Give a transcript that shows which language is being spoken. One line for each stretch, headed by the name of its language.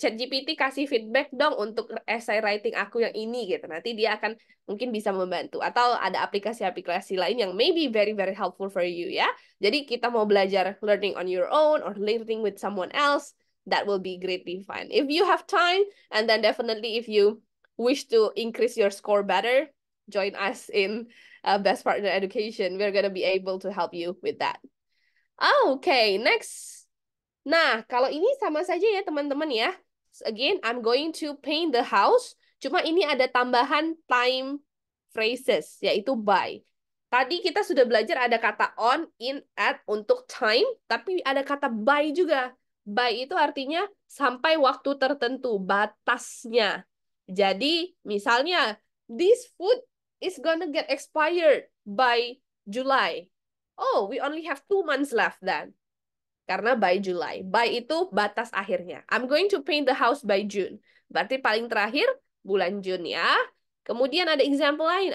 Indonesian: ChatGPT kasih feedback dong untuk
English: essay writing
Indonesian: aku yang ini gitu. Nanti dia akan mungkin bisa membantu. Atau ada aplikasi-aplikasi lain yang
English: maybe very very helpful for you
Indonesian: ya. Jadi kita mau belajar
English: learning on your own or learning with someone else, that will be greatly fun. If you have time, and then definitely if you wish to increase your score better, join us in Best Partner Education. We're gonna be able to help you with that. Okay, next.
Indonesian: Nah, kalau ini sama saja ya teman-teman ya.
English: Again, I'm going to paint the house.
Indonesian: Cuma ini ada tambahan time phrases, yaitu by. Tadi kita sudah belajar ada kata on, in, at untuk time, tapi ada kata by juga. By itu artinya sampai waktu tertentu, batasnya. Jadi, misalnya,
English: this food is gonna get expired by July. Oh, we only have 2 months left then.
Indonesian: Karena
English: by July.
Indonesian: By itu batas akhirnya.
English: I'm going to paint the house by June.
Indonesian: Berarti paling terakhir bulan Jun ya. Kemudian ada
English: example
Indonesian: lain.